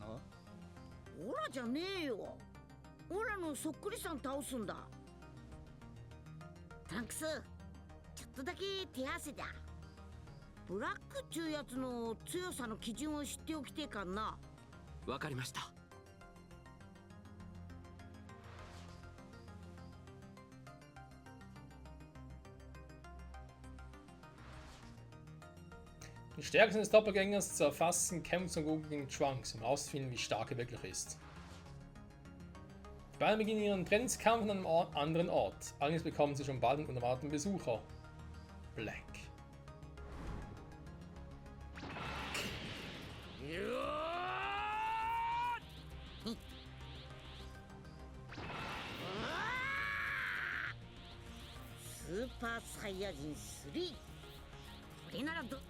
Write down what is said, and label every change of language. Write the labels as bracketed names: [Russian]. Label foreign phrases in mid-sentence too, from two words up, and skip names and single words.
[Japanese] オラじゃねえよ。オラのそっくりさん倒すんだ。トランクス、ちょっとだけ手汗だ。ブラックっちゅうやつの強さの基準を知っておきてえかんな。わかりました。 [German] Die Stärke des Doppelgängers zu erfassen, kämpft Son Goku gegen Trunks, um herauszufinden, wie stark er wirklich ist. Die beiden beginnen ihren Trainingskampf an einem anderen Ort. Allerdings bekommen sie schon bald einen unerwarteten Besucher. Black. [Japanese] スーパーサイヤ人3。これなら